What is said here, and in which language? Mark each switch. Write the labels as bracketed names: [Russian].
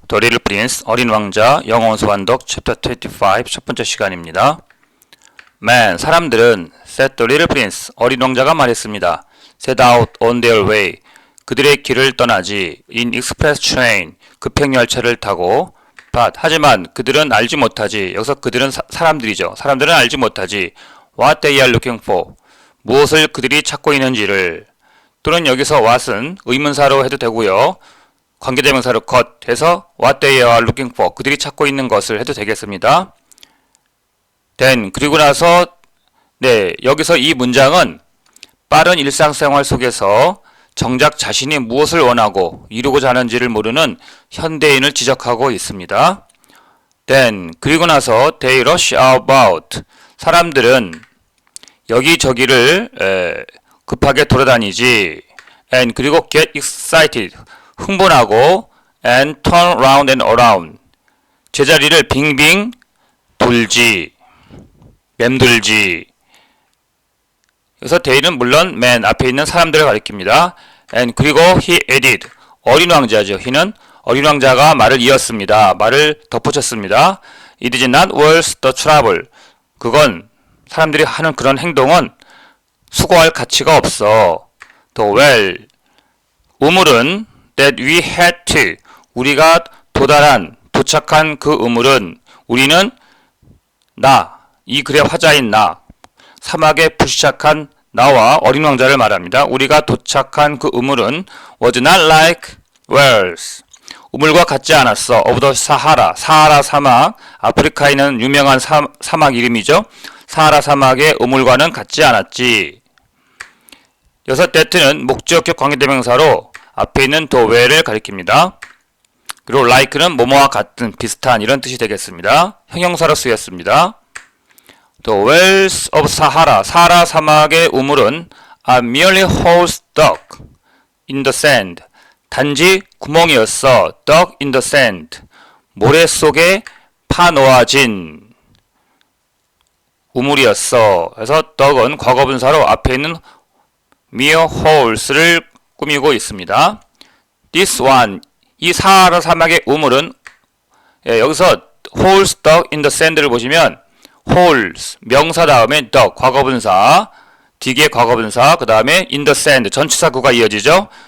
[Korean] The Little Prince, 어린 왕자, 영어 원서 완독, 챕터 25, 첫 번째 시간입니다. [English] Man, [Korean] 사람들은, [English] said the little prince, [Korean] 어린 왕자가 말했습니다. [English] set out on their way, [Korean] 그들의 길을 떠나지, [English] in express train, [Korean] 급행열차를 타고, but, 하지만 그들은 알지 못하지, 여기서 그들은 사람들이죠. 사람들은 알지 못하지, [English] what they are looking for, [Korean] 무엇을 그들이 찾고 있는지를, 또는 여기서 what은 의문사로 해도 되고요. 관계대명사로 got 해서 [English] what they are looking for, [Korean] 그들이 찾고 있는 것을 해도 되겠습니다. then, 그리고 나서 여기서 이 문장은 빠른 일상생활 속에서 정작 자신이 무엇을 원하고 이루고자 하는지를 모르는 현대인을 지적하고 있습니다. then, 그리고 나서 [English] they rush about, [Korean] 사람들은 여기저기를 급하게 돌아다니지. [English] and, 그리고 get excited, 흥분하고 and turn round and around, [Korean] 제자리를 빙빙 돌지, 맴돌지. 그래서 they는 물론 man 앞에 있는 사람들을 가리킵니다. and 그리고 [English] he added, [Korean] 어린 왕자죠. he는 어린 왕자가 말을 이었습니다. 말을 덧붙였습니다. [English] it is not worth the trouble, [Korean] 그건 사람들이 하는 그런 행동은 수고할 가치가 없어. the well, 우물은 [English] that we had to, [Korean] 우리가 도착한 그 우물은, 우리는 이 글의 화자인 사막에 불시착한 나와 어린 왕자를 말합니다. 우리가 도착한 그 우물은 [English] was not like wells, [Korean] 우물과 같지 않았어. [English] of the Sahara, [Korean] 사하라 사막, 아프리카에 있는 유명한 사막 이름이죠. 사하라 사막의 우물과는 같지 않았지. 여섯 that는 목적격 관계대명사로 앞에 있는 the well을 가리킵니다. 그리고 like는 뭐뭐와 같은, 비슷한 이런 뜻이 되겠습니다. 형용사로 쓰였습니다. [English] The wells of Sahara, [Korean] 사하라 사막의 우물은 [English] are merely holes dug in the sand, [Korean] 단지 구멍이었어. [English] dug in the sand, [Korean] 모래 속에 파놓아진 우물이었어. 그래서 dug은 과거분사로 앞에 있는 mere holes를 꾸미고 있습니다. This one, 이 사하라 사막의 우물은, 여기서 [English] holes dug in the sand [Korean] 를 보시면 holes, 명사 다음에 dug, 과거분사, dig의 과거분사, 그 다음에 in the sand, 전치사구가 이어지죠.